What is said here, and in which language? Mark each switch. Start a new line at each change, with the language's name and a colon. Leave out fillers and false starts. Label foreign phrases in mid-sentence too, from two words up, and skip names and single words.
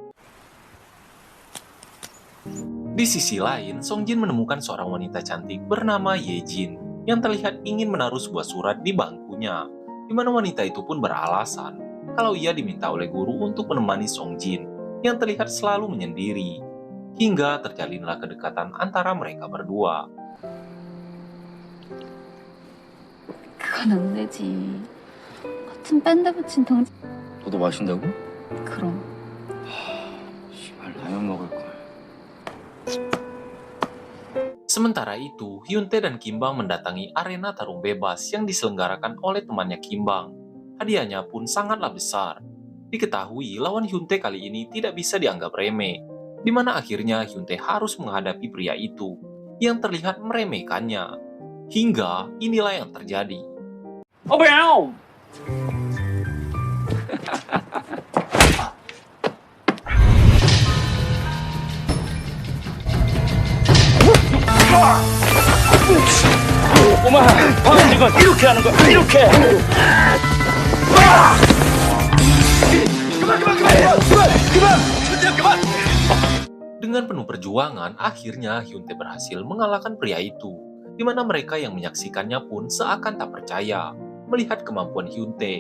Indonesian: Di sisi lain, Songjin menemukan seorang wanita cantik bernama Yejin yang terlihat ingin menaruh sebuah surat di bangkunya, di mana wanita itu pun beralasan kalau ia diminta oleh guru untuk menemani Songjin yang terlihat selalu menyendiri, hingga terjalinlah kedekatan antara mereka berdua.
Korean: 그건 안 되지. 같은 밴드 붙인 동. 너도 마신다고? 그럼. 씨발 라면 먹을 걸.
Indonesian: Sementara itu, Hyuntae dan Kim Bang mendatangi arena tarung bebas yang diselenggarakan oleh temannya Kim Bang. Hadiahnya pun sangatlah besar. Diketahui lawan Hyuntae kali ini tidak bisa dianggap remeh, di mana akhirnya Hyuntae harus menghadapi pria itu yang terlihat meremehkannya. Hingga inilah yang terjadi.
Korean: 어, 뭐야? 꼬마, 방금 이건 이렇게 하는 거야. 이렇게.
Indonesian: Dengan penuh perjuangan, akhirnya Hyuntae berhasil mengalahkan pria itu, di mana mereka yang menyaksikannya pun seakan tak percaya melihat kemampuan Hyuntae.